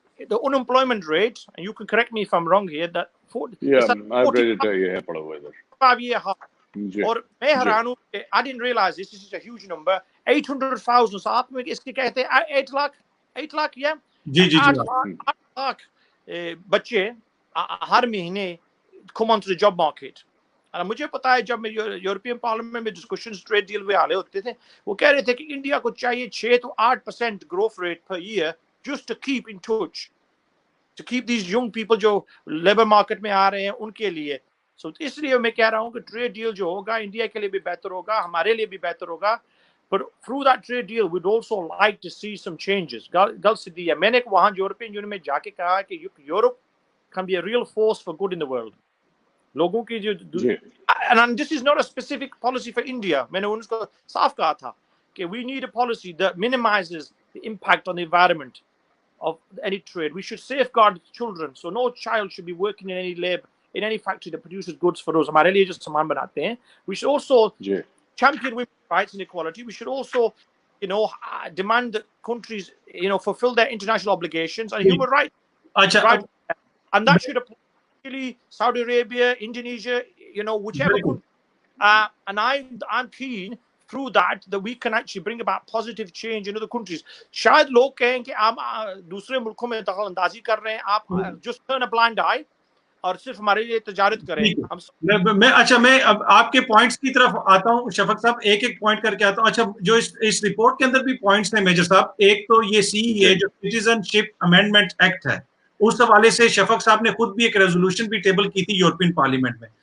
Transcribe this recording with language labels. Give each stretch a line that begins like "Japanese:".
English: the unemployment rate, and you can correct me if I'm wrong here, that I've read it,
Hindi: ये है पढ़ा हुआ इधर
English: 5 year high.
Hindi: और मैं हैरान हूँ,
English: I didn't realize this is a huge number, 800,000.
Hindi: So आप में इसके कहते हैं 8 लाख या 8 लाख बच्चे हर महीने
English: come onto the job market.
Hindi: और मुझे पता है जब मैं यूरोपियन पार्लियामेंट में डिस्कशंस ट्रेड डील में आले होते थे, वो कह रहे थे कि इंडिया को चाहिए 6 to 8% growth rate per year
English: just to keep in touch, to keep these young people
Hindi: जो लेबर मार्केट में आ रहे हैं उनके लिए. So इसलिए मैं कह रहा हूँ कि ट्रेड डील जो होगा इंडिया के लिए भी बेहतर होगा, हमारे लिए भी बेहतर होगा.
English: But through that trade deal, we'd also like to see some changes.
Punjabi: गल सीधी है.
Hindi: मैंने वहाँ यूरोपियन यूनियन में जाके कहा कि Europe
English: can be a real force for good in the world.
Hindi: लोगों की जो
English: and this is not a specific policy for India.
Hindi: मैंने उनको साफ कहा था कि
English: we need a policy that minimizes the impact on the environment of any trade. We should safeguard children, so no child should be working in any lab in any factory that produces goods for us.
Hindi: हमारे लिए जो सामान बनाते हैं.
English: We should also champion women's rights and equality. We should also, demand that countries, fulfill their international obligations and human rights. Right? And that should apply to Saudi Arabia, Indonesia, whichever country. And I'm keen through that we can actually bring about positive change in other countries.
Hindi: शायद लोग कहें कि आप दूसरे मुल्कों में दखल-अंदाजी कर रहे हैं, आप
English: just turn a blind eye
Hindi: और सिर्फ हमारे लिए तजारत करें. मैं अब आपके पॉइंट्स की तरफ आता हूँ शफक साहब, एक पॉइंट करके आता हूँ. अच्छा, जो इस रिपोर्ट के अंदर भी पॉइंट्स हैं मेजर साहब, एक तो ये सीईए जो सिटीजनशिप अमेंडमेंट एक्ट है, उस हवाले से शफक साहब ने खुद भी एक रेजोल्यूशन भी टेबल की थी यूरोपियन पार्लियामेंट में.